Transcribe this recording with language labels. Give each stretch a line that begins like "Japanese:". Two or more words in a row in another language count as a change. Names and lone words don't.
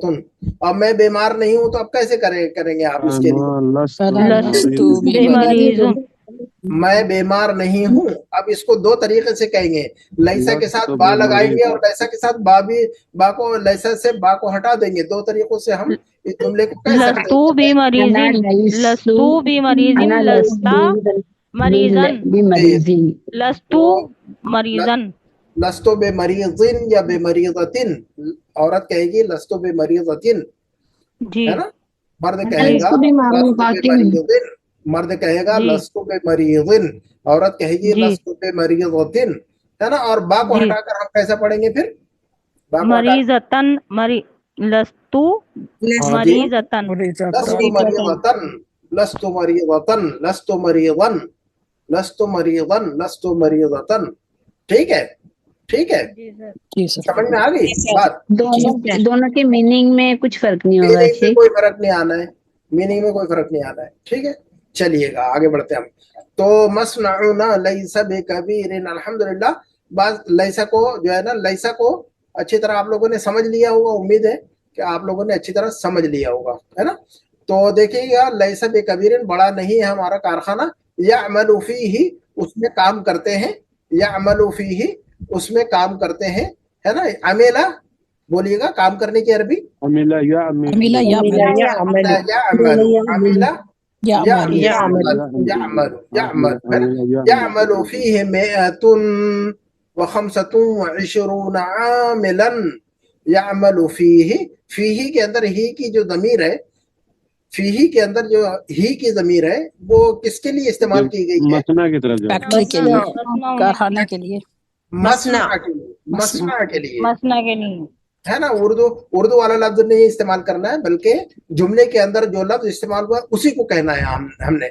Urdu: اب میں بیمار نہیں ہوں تو اب کیسے کریں گے آپ اس کے لیے؟ میں بیمار نہیں ہوں, اب اس کو دو طریقے سے کہیں گے. لیسا کے ساتھ با لگائیں گے اور لیسا کے ساتھ با کو لیسا سے با کو ہٹا دیں گے. دو طریقوں سے ہم اس جملے کو کہہ سکتے
Arabic: لستو بی مریضن, لستو بی مریضن, لستا مریضن, لستو مریضن, لستو بے مریضن یا بے مریضتن.
Urdu: عورت کہے گی
Arabic: لستو بے مریضتن,
Urdu: جی ہے نا. مرد کہے گا
Arabic: لستو بے مریضن,
Urdu: مرد کہے گا
Arabic: لستو بے مریضن,
Urdu: عورت کہے گی
Arabic: لستو بے مریضتن,
Urdu: ہے نا. اور با کو ہٹا کر ہم کیسا پڑھیں گے پھر؟
Arabic: مریضتن, لستو مریضتن, لستو مریضتن, لستو مریضتن, لستو مریضن, لستو مریضن, لستو مریضتن.
Urdu: ٹھیک ہے, ٹھیک ہے, سمجھ میں آ گئی بات؟ دونوں کے میننگ میں کچھ فرق نہیں ہوگا. میننگ میں کوئی فرق نہیں آنا ہے, میننگ میں کوئی فرق نہیں آنا ہے. ٹھیک ہے, چلیے گا آگے بڑھتے ہیں ہم.
Arabic: تو مصنعنا لیس بکبیر, الحمدللہ.
Urdu: بعض لیسا کو جو ہے نا, لیسا کو اچھی طرح آپ لوگوں نے سمجھ لیا ہوگا, امید ہے کہ آپ لوگوں نے اچھی طرح سمجھ لیا ہوگا, ہے نا. تو دیکھیے گا
Arabic: لیس بکبیر,
Urdu: بڑا نہیں ہے ہمارا کارخانہ.
Arabic: یعمل فیہ,
Urdu: اس میں کام کرتے ہیں.
Arabic: یعمل فیہ,
Urdu: اس میں کام کرتے ہیں, ہے نا. عملہ بولیے گا کام کرنے کی عربی. عملہ یعمل,
Arabic: يعمل فيه 125 عاملا. يعمل فيه,
Urdu: فيه کے اندر ہی کی جو ضمیر ہے, فیہی کے اندر جو ہی کی ضمیر ہے وہ کس کے لیے استعمال کی گئی ہے؟ مصنع کی طرف جاؤ, فیکٹری کے لیے, کارخانے کے لیے, مصنع کے لیے, مصنع کے لیے, مسنا کے نہیں, ہے نا. اردو والا لفظ نہیں استعمال کرنا ہے, بلکہ جملے کے اندر جو لفظ استعمال ہوا اسی کو کہنا ہے ہم نے.